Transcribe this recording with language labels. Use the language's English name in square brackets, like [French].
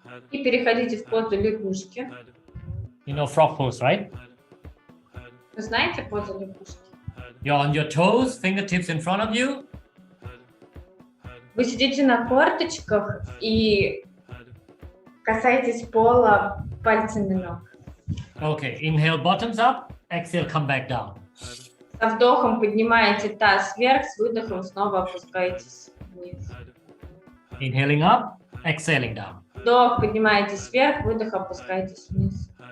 [Russian] И переходите в позу лягушки. [English] You know frog pose, right? [Russian] Вы знаете позу лягушки? [English] You're on your toes, fingertips in front of you. [Russian] Вы сидите на корточках и касаетесь пола пальцами ног. [English] Okay, inhale, bottoms up. Exhale, come back down. [Russian] Со вдохом поднимаете таз вверх, с выдохом снова опускаетесь вниз. [English] Inhaling up, exhaling down. [Russian] Вдох, поднимаетесь вверх, выдох, опускаетесь вниз.